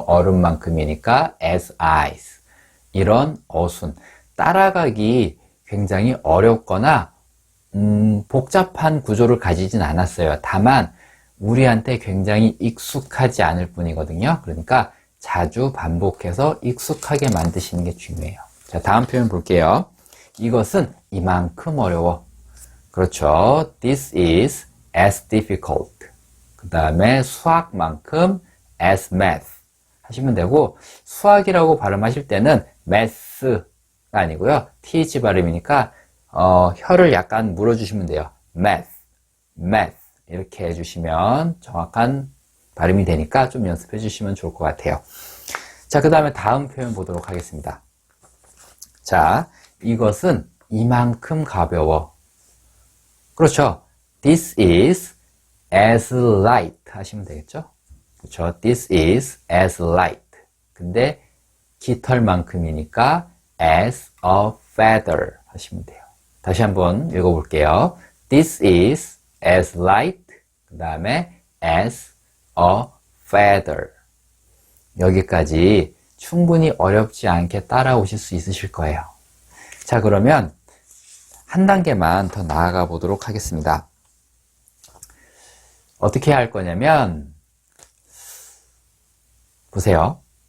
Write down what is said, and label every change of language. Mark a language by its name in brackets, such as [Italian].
[Korean] 얼음만큼이니까 [English] as ice. [Korean] 이런 어순. 따라가기 굉장히 어렵거나 복잡한 구조를 가지진 않았어요. 다만 우리한테 굉장히 익숙하지 않을 뿐이거든요. 그러니까 자주 반복해서 익숙하게 만드시는 게 중요해요. 자, 다음 표현 볼게요. 이것은 이만큼 어려워. 그렇죠. [English] This is as difficult. [Korean] 그 다음에 수학만큼 [English] as math [Korean] 하시면 되고 수학이라고 발음하실 때는 math가 아니고요. th 발음이니까 혀를 약간 물어주시면 돼요. math, math 이렇게 해주시면 정확한 발음이 되니까 좀 연습해 주시면 좋을 것 같아요. 자, 그 다음에 다음 표현 보도록 하겠습니다. 자, 이것은 이만큼 가벼워. 그렇죠. [English] This is as light [Korean] 하시면 되겠죠. 그렇죠. [English] This is as light. [Korean] 근데 깃털만큼이니까 [English] as a feather [Korean] 하시면 돼요. 다시 한번 읽어볼게요. [English] This is as light, [Korean] 그 다음에 [English] as a feather. [Korean] 여기까지 충분히 어렵지 않게 따라오실 수 있으실 거예요. 자, 그러면 한 단계만 더 나아가 보도록 하겠습니다. 어떻게 할 거냐면, 보세요.